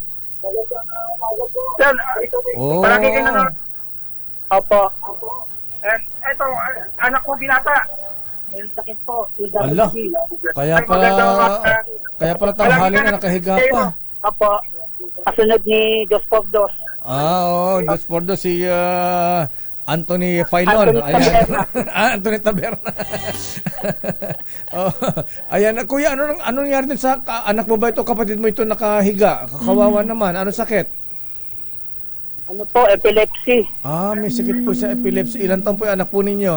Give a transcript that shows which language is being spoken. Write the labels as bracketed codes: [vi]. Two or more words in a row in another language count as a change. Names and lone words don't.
[tl] Magandang umaga po. Palagi kayo nanonood. Opo. Eto, anak ko binata. May sakit po. Allah, kaya pala tanghali na nakahiga pa. Opo. Kasunod ni Dos por Dos. Dos por Dos si Anthony Failon. Anthony Taberna. Ayan, kuya, ano nangyari din sa anak mo ba ito, kapatid mo ito nakahiga? Kawawa naman. Ano sakit? Ano po, epilepsy. May sakit po sa epilepsy. Ilan taon po yung anak po ninyo?